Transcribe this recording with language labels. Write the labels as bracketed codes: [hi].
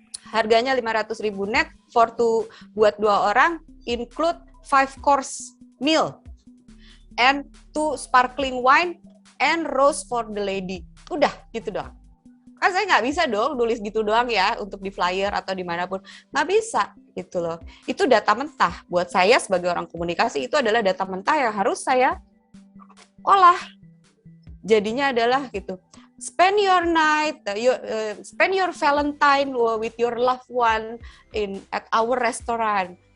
[id] Harganya 500.000 net buat 2 orang, [en] include 5 course meal and 2 sparkling wine and rose for the lady. [id] Udah gitu doang. Kan saya nggak bisa dong nulis gitu doang ya untuk di flyer atau dimanapun, nggak bisa gitu loh. Itu data mentah. Buat saya sebagai orang komunikasi itu adalah data mentah yang harus saya olah. Jadinya adalah gitu. [en] Spend your night, spend your Valentine with your loved one at our restaurant.